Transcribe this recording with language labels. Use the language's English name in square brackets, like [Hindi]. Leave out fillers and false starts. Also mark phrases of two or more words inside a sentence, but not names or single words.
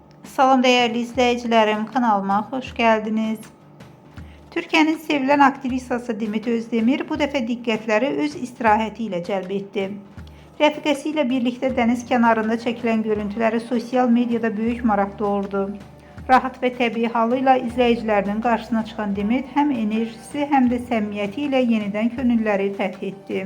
[Turkish] Salam değerli izleyicilerim, kanalıma hoş geldiniz. [Azerbaijani] Türkiye'nin sevilen aktrisası Demet Özdemir bu dəfə diqqətləri öz istirahəti ilə cəlb etdi. Rəfiqəsi ilə birlikdə dəniz kənarında çəkilən görüntüləri sosial mediada böyük maraq doğurdu. Rahat və təbii halıyla izləyicilərinin qarşısına çıxan Demet həm enerjisi, həm də səmimiyyəti ilə yenidən könülləri fəth etdi.